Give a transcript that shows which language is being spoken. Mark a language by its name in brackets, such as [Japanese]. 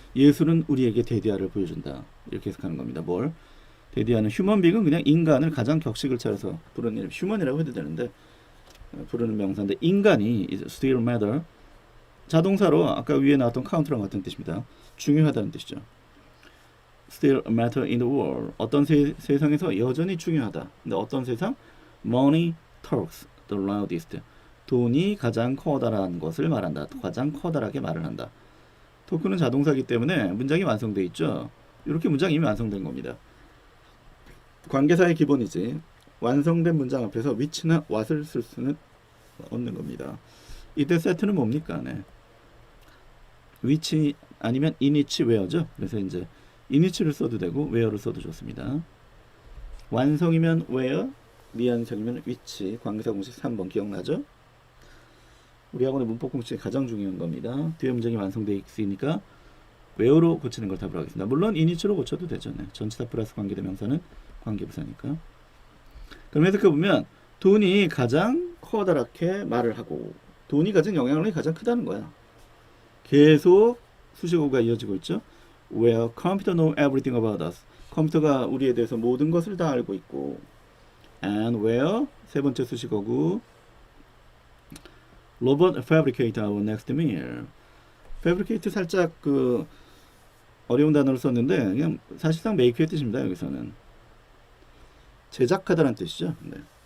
[Korean] 예술은 우리에게 데디아를 보여준다. 이렇게 해석하는 겁니다. 뭘? 데디아는 휴먼빙은 그냥 인간을 가장 격식을 차려서 부르는 이름, 휴먼이라고 해도 되는데 부르는 명사인데 인간이 [English] still matter [Korean] 자동사로 아까 위에 나왔던 카운트랑 같은 뜻입니다. 중요하다는 뜻이죠. [English] Still matter in the world [Korean] 어떤 세상에서 여전히 중요하다. 근데 어떤 세상? [English] Money talks the loudest. [Korean] 돈이 가장 커다란 것을 말한다. 가장 커다랗게 말을 한다. 토크는 자동사이기 때문에 문장이 완성되어 있죠. 이렇게 문장이 이미 완성된 겁니다. 관계사의 기본이지. 완성된 문장 앞에서 which나 what을 쓸 수는 없는 겁니다. 이때 세트는 뭡니까? 네. which 아니면 in which where죠. 그래서 이제 in which를 써도 되고 where를 써도 좋습니다. 완성이면 where, 미완성이면 which. 관계사 공식 3번 기억나죠? 우리 학원의 문법 공식이 가장 중요한 겁니다. 뒤에 문장이 완성되어 있으니까 where로 고치는 걸 답으로 하겠습니다. 물론 in which로 고쳐도 되죠. 네. 전치사 플러스 관계대명사는 관계부사니까. 그럼 해석해보면 돈이 가장 커다랗게 말을 하고 돈이 가진 영향력이 가장 크다는 거야. 계속 수식어가 이어지고 있죠. [English] Where computer know everything about us. [Korean] 컴퓨터가 우리에 대해서 모든 것을 다 알고 있고 [English] and where [Korean] 세 번째 수식어고 [English] Robot fabricate our next meal. [Korean] fabricate 살짝 그 어려운 단어를 썼는데 그냥 사실상 make의 뜻입니다. 여기서는 제작하다라는 뜻이죠. 네.